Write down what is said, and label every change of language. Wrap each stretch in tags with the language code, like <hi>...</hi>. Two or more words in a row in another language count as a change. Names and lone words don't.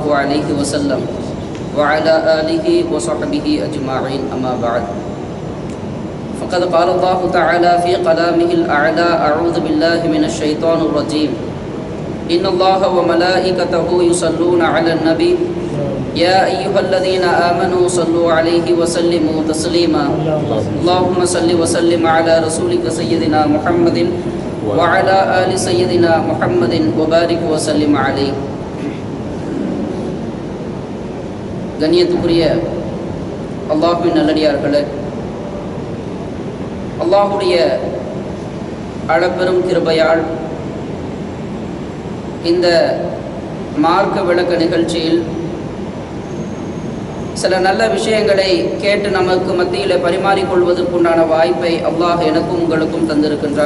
<ar>عليه وسلم وعلى آله وصحبه أجمعين أما بعد فقد قال الله تعالى في كلامه الأعلى أعوذ بالله من الشيطان الرجيم إن الله وملائكته يصلون على النبي يا أيها الذين آمنوا صلوا عليه وسلموا تسليما اللهم صل وسلم على رسولك سيدنا محمد وعلى آل سيدنا محمد وبارك وسلم عليه.</ar> <ta>கண்ணியத்துக்குரிய அல்லாஹ்வின் நல்லடியார்களே, அல்லாஹுடைய அளப்பெரும் கிருபையால் இந்த மார்க்க விளக்க நிகழ்ச்சியில் சில நல்ல விஷயங்களை கேட்டு நமக்கு மத்தியில் பரிமாறிக்கொள்வதற்குண்டான வாய்ப்பை அல்லாஹ் எனக்கும் உங்களுக்கும் தந்திருக்கின்றான்.</ta>